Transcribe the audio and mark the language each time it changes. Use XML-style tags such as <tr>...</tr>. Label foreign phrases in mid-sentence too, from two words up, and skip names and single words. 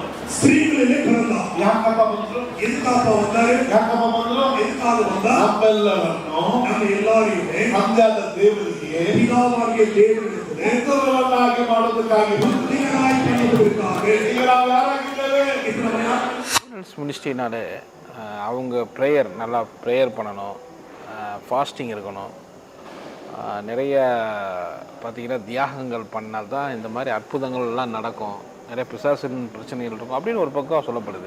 <kn>ಸ್ತ್ರೀಗಳಲ್ಲಿ பிறந்த ಯಾಕಪ್ಪ ಬಂದ್ರು? ಎದಕ್ಕಪ್ಪ ಬಂದಾರೆ? ಯಾಕಪ್ಪ ಬಂದ್ರು? ಎದಕ್ಕಾಗ ಬಂದ? ನಮ್ಮೆಲ್ಲರನ್ನು ನಮ್ಮ ಎಲ್ಲರಿಗೂ ತಂದೆಯಾದ ದೇವರಿಗೆ ಪಿತಾವಾಗಿದೆ ದೇವರಿಗೆ ಉತ್ತಮವನ್ನಾಗಿ ಮಾಡೋದಕ್ಕಾಗಿ ಬುದ್ಧಿಗಳಾಗಿ ಮಾಡೋದಕ್ಕಾಗಿ ಈಗ ನಾವು ಯಾರಾಗಿದ್ದೇವೆ?</kn> <ta>மினிஸ்ட்ரினாலே அவங்க ப்ரேயர் நல்லா ப்ரேயர் பண்ணணும், ஃபாஸ்டிங் இருக்கணும், நிறைய பார்த்திங்கன்னா தியாகங்கள் பண்ணால் தான் இந்த மாதிரி அற்புதங்கள்லாம் நடக்கும், நிறைய பிசாசின் பிரச்சனைகள் இருக்கும் அப்படின்னு ஒரு பக்கம் சொல்லப்படுது.</ta>